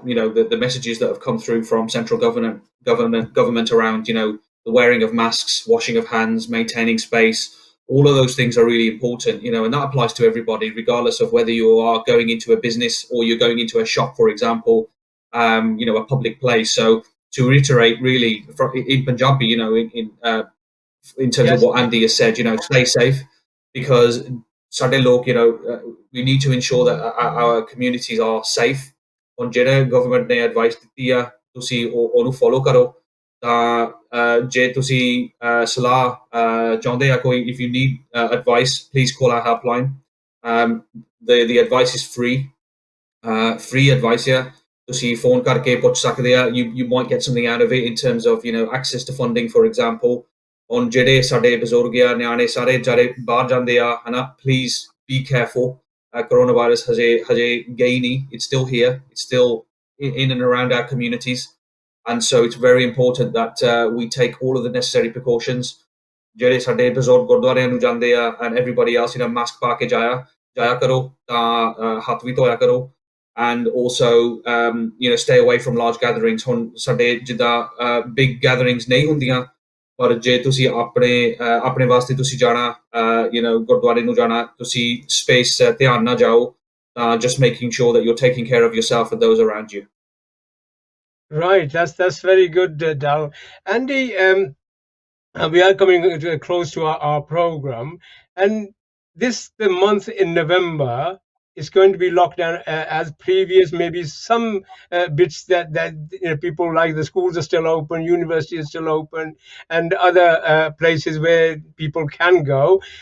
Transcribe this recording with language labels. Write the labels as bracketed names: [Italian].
[English] The messages that have come through from central government around, the wearing of masks, washing of hands, maintaining space, all of those things are really important, and that applies to everybody, regardless of whether you are going into a business or you're going into a shop, for example, a public place. So to reiterate, really, in Punjabi, in terms of what Andy has said, stay safe, because [Punjabi] ਸਾਡੇ ਲੋਕ, [English] we need to ensure that our communities are safe. [Punjabi] ਹੁਣ ਜਿਹੜੇ government ਨੇ advice ਦਿੱਤੀ ਆ, ਤੁਸੀਂ ਉਹਨੂੰ follow ਕਰੋ। ਤਾਂ ਜੇ ਤੁਸੀਂ ਸਲਾਹ ਚਾਹੁੰਦੇ ਆ ਕੋਈ, [English] if you need advice, please call our helpline. The advice is free advice here. [Punjabi] ਤੁਸੀਂ phone ਕਰਕੇ ਪੁੱਛ ਸਕਦੇ ਆ. [English] You might get something out of it in terms of, access to funding, for example. [Punjabi] On ਜਿਹੜੇ ਸਾਡੇ ਬਜ਼ੁਰਗ ਆ, ਨਿਆਣੇ ਸਾਰੇ ਜਿਹੜੇ ਬਾਹਰ ਜਾਂਦੇ ਆ, ਹਨਾ, [English] please be careful. [Punjabi] Coronavirus ਹਜੇ ਗਈ ਨਹੀਂ. [English] It's still here. It's still in and around our communities. And so it's very important that we take all of the necessary precautions. [Punjabi] ਜਿਹੜੇ ਸਾਡੇ ਬਜ਼ੁਰਗ ਗੁਰਦੁਆਰਿਆਂ ਨੂੰ ਜਾਂਦੇ ਆ, [English] and everybody else, [Punjabi] mask ਪਾ ਕੇ ਜਾਇਆ ਕਰੋ, ਤਾਂ ਹੱਥ ਵੀ ਧੋਇਆ ਕਰੋ. [English] And also, stay away from large gatherings. [Punjabi] ਹੁਣ ਸਾਡੇ ਜਿੱਦਾਂ [English] big gatherings [Punjabi] ਨਹੀਂ ਹੁੰਦੀਆਂ, ਪਰ ਜੇ ਤੁਸੀਂ ਆਪਣੇ ਵਾਸਤੇ ਤੁਸੀਂ ਜਾਣਾ, ਗੁਰਦੁਆਰੇ ਨੂੰ ਜਾਣਾ, ਤੁਸੀਂ space ਧਿਆਨ ਨਾਲ ਜਾਓ, [English] just making sure that you're taking care of yourself and those around you. Right, that's very good, Darroch. Andy, we are coming close to our program, and the month in November is going to be locked down as previous. Maybe some bits that people, like the schools are still open, university is still open, and other places where people can go.